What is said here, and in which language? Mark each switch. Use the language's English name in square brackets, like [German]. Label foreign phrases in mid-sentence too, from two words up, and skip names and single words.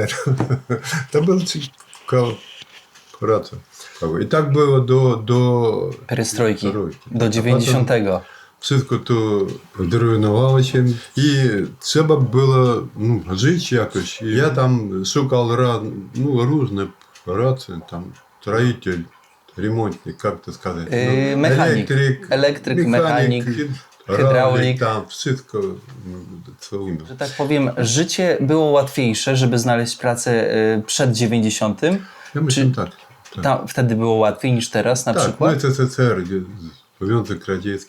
[Polish] To był ciekawa praca. I tak było do Perestrojki. Do 90. Wszystko to zrujnowało się i trzeba było żyć jakoś. Ja tam szukał różne prace, tam [Russian] строитель, ремонтник, как это сказать? Механик. [Polish] Elektryk, mechanik. hydraulik. Tam wszystko, co umiem. Że tak powiem, życie było łatwiejsze, żeby znaleźć pracę przed 90. Ja myślę, Czy tak. wtedy było łatwiej niż teraz na Tak, przykład? no SSSR, Związek Radziecki,